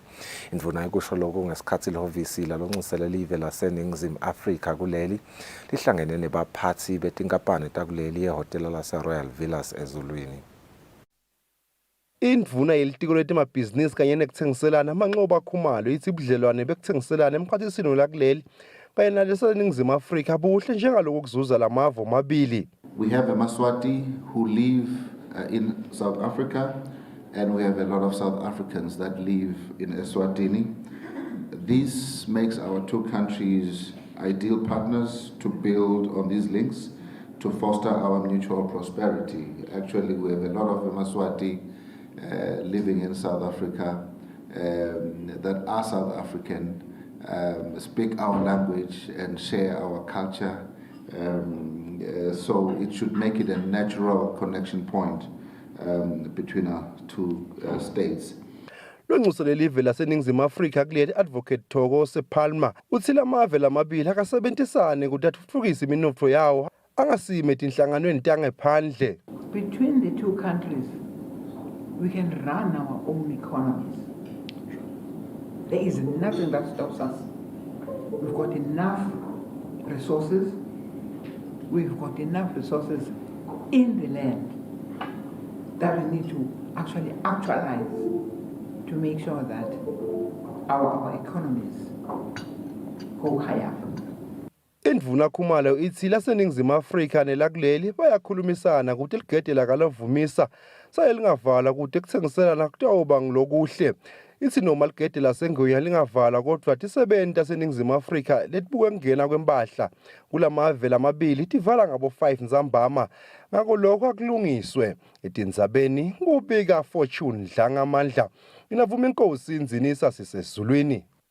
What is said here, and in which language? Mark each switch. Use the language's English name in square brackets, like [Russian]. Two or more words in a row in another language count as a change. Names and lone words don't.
[Swati] Indvuna ikusho lokhu ngesikhathi lehhovisi laloncisele live laseNingizimu Afrika kuleli lihlangene nebaphathi betinkampani takuleli yehotela lase-Royal Villas eZulwini. Indvuna yelitiko letemabhizinisi kanye nekutsengiselana Manqoba Khumalo ithi ubudlelwane bekutsengiselana emkhathisini lakuleli kanye naleseNingizimu Afrika buhle njengaloku kuzuza lamavo mabili. [English] We have eMaswati who live in South Africa, and we have a lot of South Africans that live in Eswatini. This makes our two countries ideal partners to build on these links to foster our mutual prosperity. Actually, we have a lot of eMaswati living in South Africa that are South African, speak our language and share our culture. So it should make it a natural connection point between our two states. [Swati] lonxuso lelive laseningizimu Afrika kuleli advocate Thoko Sepalma uthi lamave lamabili akasebentisane ukuthi athuthukise iminotho yawo angasime tinhlanganweni tangephandle. [English] Between the two countries, we can run our own economies. There is nothing that stops us. We've got enough resources. We've got enough resources in the land that we need to actually actualize to make sure that our economies go higher. [Swati] Indvuna Khumalo ithi laseningizimu Afrika nelakuleli bayakhulumisana ukuthi ligede lakalavumisa sayelingavala ukuthi kuthengiselana kutawuba ngilokuhle. Ithi noma ligede lasengoya lingavala kodwa tisebenti taseningizimu Afrika letibuke kungena kwempahla kulamave lamabili tivala ngabo 5 Nzambama ngako lokho akulungiswe etindzabeni kubika Fortune Dlangamandla inavuma inkosi inzinisa sisezulwini.